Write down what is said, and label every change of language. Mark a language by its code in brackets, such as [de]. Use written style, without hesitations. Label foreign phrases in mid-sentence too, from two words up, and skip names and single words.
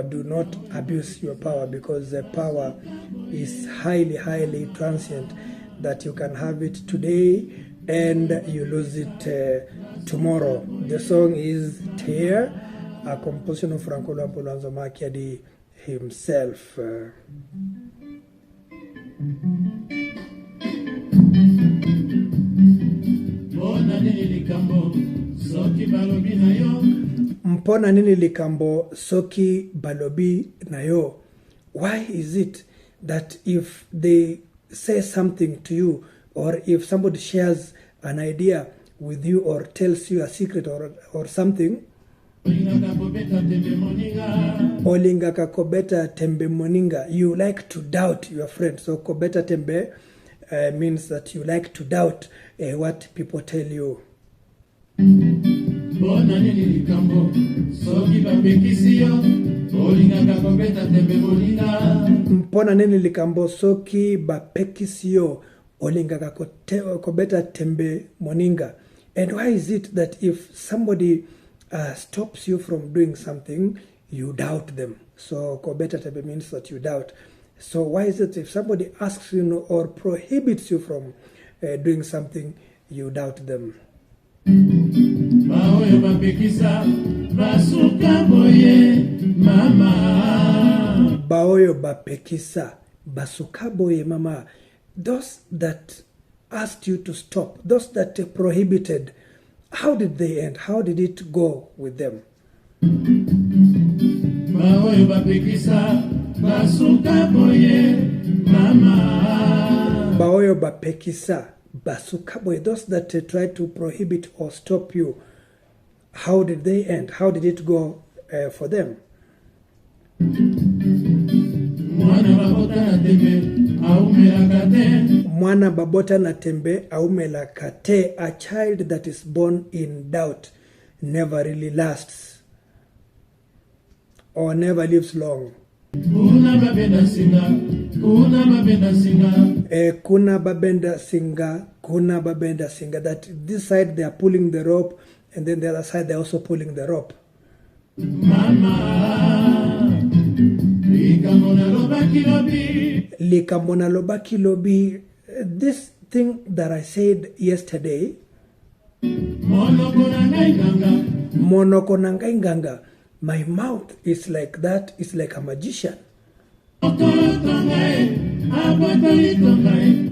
[en] Do not abuse your power, because the power is highly transient, that you can have it today and you lose it tomorrow. The song is Tailleur, a composition of Franco Luambo Makiadi himself. [ln] Mpona nini likambo soki balobi nayo? [en] Why is it that if they say something to you, or if somebody shares an idea with you or tells you a secret or something, [ln] olingaka kobeta tembe moninga, [en] you like to doubt your friend. So [ln] kobeta tembe [en] means that you like to doubt what people tell you. [ln] Mpona nini likambo soki bapekisio olingaka kobeta tembe moninga. [en] And why is it that if somebody stops you from doing something, you doubt them? So [ln] kobeta tembe [en] means that you doubt. So why is it if somebody asks you or prohibits you from doing something, you doubt them? [ln] Baoyo bapekisa basuka boye mama. Baoyo bapekisa basuka boye mama. [en] Those that asked you to stop, those that prohibited, how did they end? How did it go with them? [ln] Baoyo bapekisa basuka boye mama. Baoyo bapekisa basuka boye. [en] Those that tried to prohibit or stop you, how did they end? How did it go for them? [ln] Mwana babota na tembe aumela kate. Mwana babota na tembe aumela kate. [en] A child that is born in doubt never really lasts or never lives long. [ln] Kuna babenda singa, kuna babenda singa. Kuna babenda singa, kuna babenda singa. [en] That this side they are pulling the rope, and then the other side they are also pulling the rope. [ln] Mama, likambona lobaki lobi. Likambona lobaki lobi. [en] This thing that I said yesterday, [ln] monoko nangai nganga. monoko nangai nganga. [en] My mouth is like that, it's like a magician. [ln] Mokolo Tonga, abotoli Tonga.